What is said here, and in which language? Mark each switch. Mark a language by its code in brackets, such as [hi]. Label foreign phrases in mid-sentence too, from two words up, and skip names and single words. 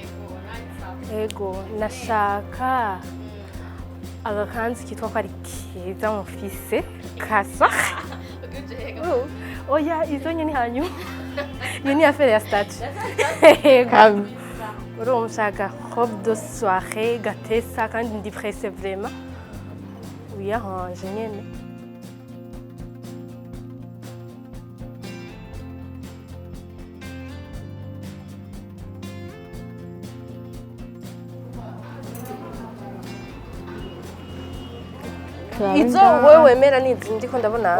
[rn] Ego, nashaka agakanzu kitwa ko ari keza mufise kasa. Oya, izo nyene hanyuma. Iyo ni affaire ya statut. Ego. Urumva nshaka [fr] robe de soirée [rn] gatesa kandi ndi [fr] presse vraiment. [rn] Wiyahanje nyene. Izo wowe wemera ni izi ndiko ndabona.